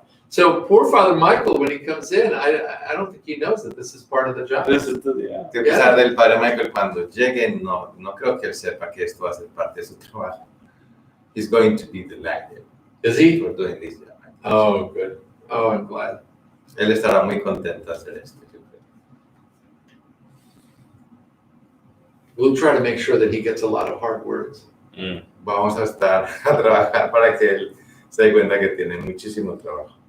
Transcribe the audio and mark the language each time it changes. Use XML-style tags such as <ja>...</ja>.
<en>So poor Father Michael, when he comes in, I don't think he knows that this is part of the job. This is yeah.</en> <es>Que a pesar del Padre Michael, cuando llegue, no creo que él sepa que esto va a ser parte de su trabajo.</es> <en>He's going to be delighted. Is he? For doing this. Oh, good. Oh, I'm glad.</en> <es>Él estará muy contento de hacer esto.</es> <en>We'll try to make sure that he gets a lot of hard words.</en> <es>Vamos a estar a trabajar para que él se dé cuenta que tiene muchísimo trabajo.</es>